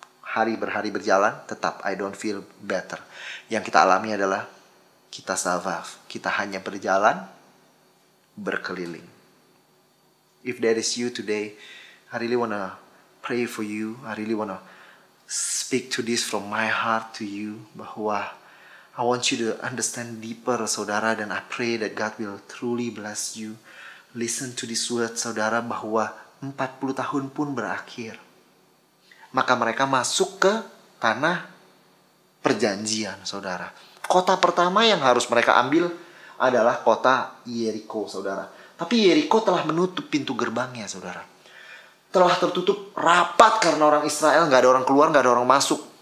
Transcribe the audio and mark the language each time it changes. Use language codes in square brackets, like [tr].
[id] Hari berhari berjalan, tetap [en] I don't feel better. [id] Yang kita alami adalah kita savaf. Kita hanya berjalan, berkeliling. [en] If that is you today, I really wanna pray for you. I really wanna speak to this from my heart to you. Bahwa I want you to understand deeper, saudara. Dan I pray that God will truly bless you. Listen to this word, saudara, [id] bahwa 40 tahun pun berakhir. Maka mereka masuk ke tanah perjanjian, saudara. Kota pertama yang harus mereka ambil adalah kota Yeriko, saudara. Tapi Yeriko telah menutup pintu gerbangnya, saudara. Telah tertutup rapat karena orang Israel, nggak ada orang keluar, nggak ada orang masuk.